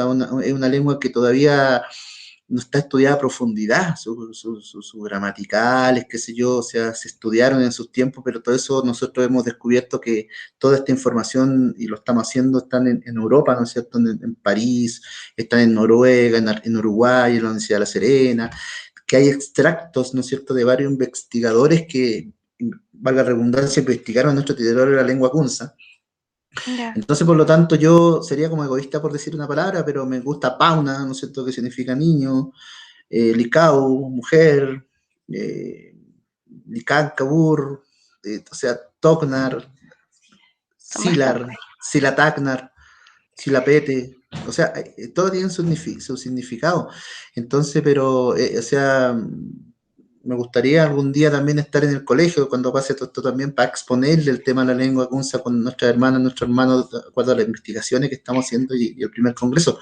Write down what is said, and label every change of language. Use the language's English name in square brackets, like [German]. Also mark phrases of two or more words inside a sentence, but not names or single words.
[Spanish] Es una lengua que todavía no está estudiada a profundidad, sus gramaticales, qué sé yo, o sea, se estudiaron en sus tiempos, pero todo eso nosotros hemos descubierto que toda esta información, y lo estamos haciendo, están en Europa, ¿no es cierto?, en París, están en Noruega, en Uruguay, en la Universidad de La Serena, que hay extractos, ¿no es cierto?, de varios investigadores que, valga la redundancia, investigaron nuestro territorio de la lengua kunza. Yeah. Entonces, por lo tanto, yo sería como egoísta por decir una palabra, pero me gusta pauna, ¿no es cierto?, que significa niño, licau, mujer, [Kunza] lican, cabur, [Spanish] o sea, [Kunza] tocnar, silar, silatacnar, silapete, [Spanish] o sea, todo tiene su significado. Entonces, pero, o sea, me gustaría algún día también estar en el colegio cuando pase todo esto también para exponerle el tema de la lengua kunza con nuestras hermanas, nuestros hermanos, de acuerdo a las investigaciones que estamos haciendo y el primer congreso.